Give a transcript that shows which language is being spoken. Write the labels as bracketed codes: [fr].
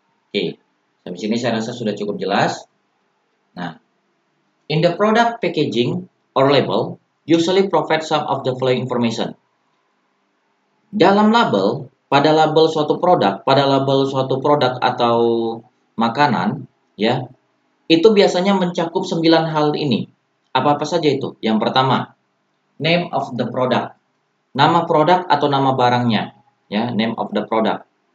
[id] Oke, sampai sini saya rasa sudah cukup jelas. [en] Nah, in the product packaging or label usually provide some of the following information. [id] Dalam label, pada label suatu produk atau makanan, ya, itu biasanya mencakup 9 hal ini. Apa-apa saja itu? Yang pertama, [en] name of the product. [id] Nama produk atau nama barangnya, ya, [en] name of the product.